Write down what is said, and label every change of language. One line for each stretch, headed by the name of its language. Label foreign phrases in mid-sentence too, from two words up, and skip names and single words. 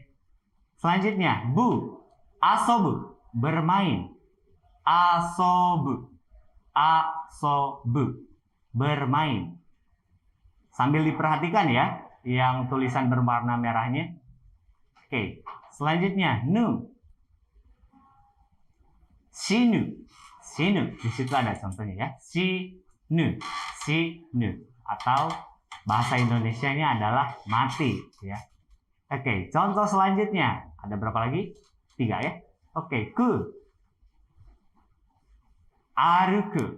Indonesian: Selanjutnya,
Japanese: ぶ、あそぶ,
Indonesian: bermain.
Japanese: あそぶ、あそぶ,
Indonesian: bermain. Sambil diperhatikan ya, yang tulisan berwarna merahnya. Oke, selanjutnya,
Japanese: ぬ。しぬ、しぬ,
Indonesian: di situ ada contohnya ya.
Japanese: しぬ、しぬ,
Indonesian: atau bahasa Indonesianya adalah mati ya. Oke, contoh selanjutnya. Ada berapa lagi? 3 ya. Oke, ku. Aruku.